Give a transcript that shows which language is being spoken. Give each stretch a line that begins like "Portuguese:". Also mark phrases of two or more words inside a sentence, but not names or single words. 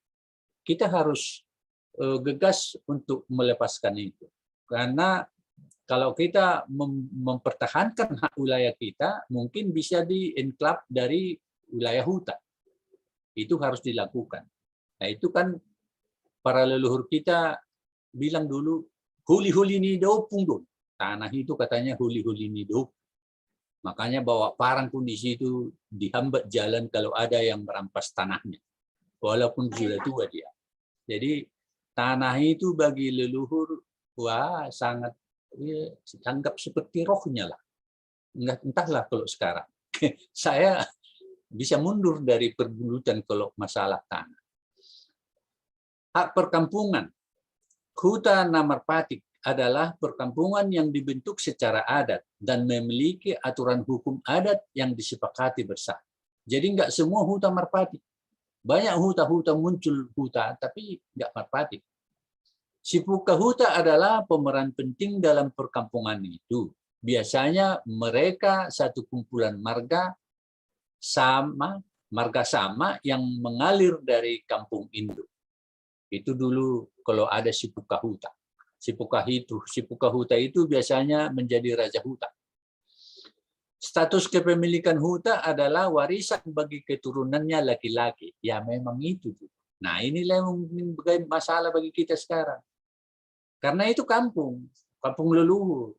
Indonesian: Kita harus gegas untuk melepaskan itu. Karena Kalau kita mempertahankan hak wilayah kita, mungkin bisa dienklap dari wilayah hutan. Itu harus dilakukan. Nah, itu kan para leluhur kita bilang dulu,
Batak Toba: huli-huli ni dopung dong.
Indonesian: Tanah itu katanya
Batak Toba: huli-huli ni dopung.
Indonesian: Makanya bawa parang pun di situ dihambat jalan kalau ada yang merampas tanahnya. Walaupun sudah tua dia. Jadi tanah itu bagi leluhur, wah sangat anggap seperti rohnya lah. Entahlah kalau sekarang. Saya bisa mundur dari perburutan kalau masalah tanah. Hak perkampungan. Huta Namarpatik adalah perkampungan yang dibentuk secara adat dan memiliki aturan hukum adat yang disepakati bersama. Jadi nggak semua huta marpatik. Banyak huta-huta muncul huta, tapi nggak marpatik. Sipuka huta adalah pemeran penting dalam perkampungan itu. Biasanya mereka satu kumpulan marga sama yang mengalir dari kampung induk. Itu dulu kalau ada sipuka huta. Sipuka huta itu biasanya menjadi raja huta. Status kepemilikan huta adalah warisan bagi keturunannya laki-laki. Ya memang itu. Nah inilah yang masalah bagi kita sekarang. Karena itu kampung leluhur.